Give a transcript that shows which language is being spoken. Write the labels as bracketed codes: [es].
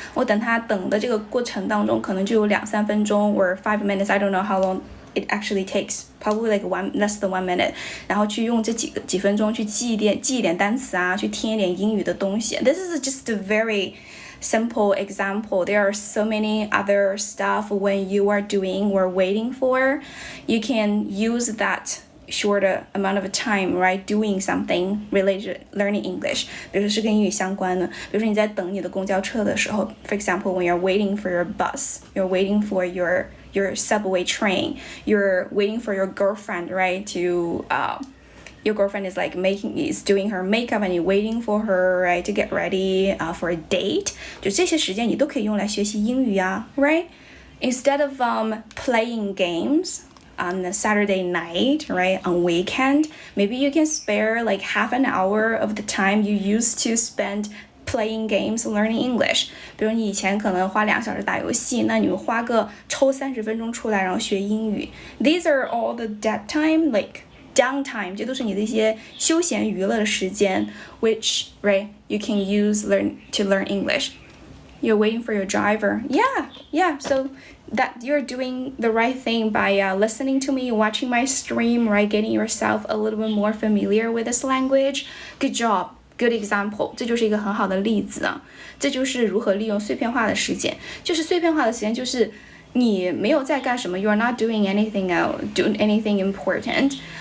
[zh] 我等它等的这个过程当中，可能就有2-3分钟 [en] or 5 minutes. I don't know how long it actually takes, probably like less than 1 minute. [zh] 然后去用这几分钟去记一点单词啊，去听一点英语的东西。 [en] This is just a very simple example. There are so many other stuff when you are doing or waiting for. You can use that short amount of time, right, doing something related to learning English. [zh] 比如说是跟英语相关的，比如说你在等你的公交车的时候 [en] For example, when you're waiting for your bus, you're waiting for your subway train, you're waiting for your girlfriend, right, to your girlfriend is doing her makeup and you're waiting for her, right, to get ready for a date. [zh] 就这些时间你都可以用来学习英语啊 right? [en] Instead of playing games on a Saturday night, right, on weekend, maybe you can spare like half an hour of the time you used to spend playing games learning English. [zh] 比如你以前可能花2小时打游戏，那你们花个抽30分钟出来然后学英语。 [en] These are all the dead time, like downtime. [zh] 这都是你的一些休闲娱乐的时间 [en] which, right, you can use to learn English. You're waiting for your driver. Yeah, so that you're doing the right thing by listening to me, watching my stream, right, getting yourself a little bit more familiar with this language. Good job. Good example. [zh] 这就是一个很好的例子啊。这就是如何利用碎片化的时间。就是碎片化的时间就是你没有在干什么 [en] You're not doing anything doing anything important.